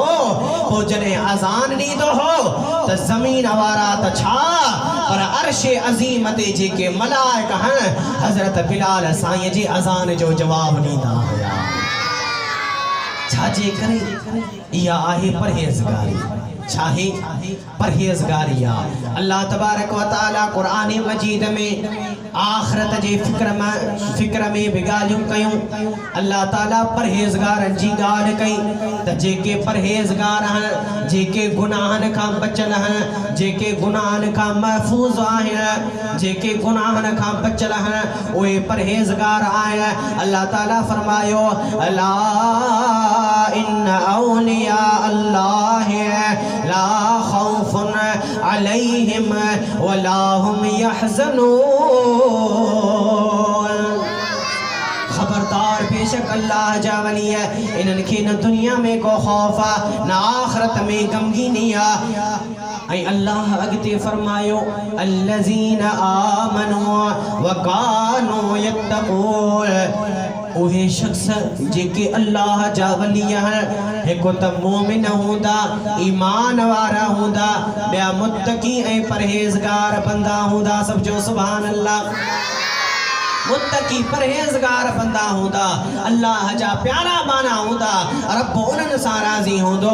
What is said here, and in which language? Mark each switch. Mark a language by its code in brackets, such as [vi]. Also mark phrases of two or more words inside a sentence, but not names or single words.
[sd] पोइ जॾहिं अज़ान ॾींदो हो त ज़मीन वारा त छा पर अर्श अज़ीम ते जेके मलाइक आहिनि हज़रत बिलाल साईं जी अज़ान जो जवाब ॾींदा हुया। छाजे करे इहा आहे परहेज़गारी चाहे परहेज़गारी आहे। अल्लाह [ar] تبارك وتعالى [sd] क़ुरान मजीद में आखिरत जे फिक्र में भी ॻाल्हियूं कयूं। अल्लाह ताला परहेज़गारनि जी ॻाल्हि कई त जेके परहेज़गार आहिनि जेके गुनाहनि खां बचियल आहिनि जेके गुनाहनि खां महफूज़ आहिनि जेके गुनाहनि खां बचियल आहिनि उहे परहेज़गार आहिनि। अल्लाह ताला फरमायो [ar] ألا إن أولياء الله لا خوف عليهم ولا هم يحزنون. [sd] खबरदार बेशक अल्लाह जा वली है इन्हनि खे न दुनिया में को खौफ आहे न आखिरत में गमगीनी आहे। ऐं अल्लाह अॻिते फरमायो [ar] الذين آمنوا وكانوا يتقون. [sd] उहे शख्स जेके अल्लाह जा वली आहिनि हिकु त मोमिन हूंदा ईमान वारा हूंदा ॿिया मुत्तकी ऐं परहेज़गार बंदा हूंदा। सब जो [ar] سبحان الله. [sd] मुत्तकी परहेज़गार बंदा हूंदा अल्लाह जा प्यारा बाना हूंदा रब उन्हनि सां राज़ी हूंदो।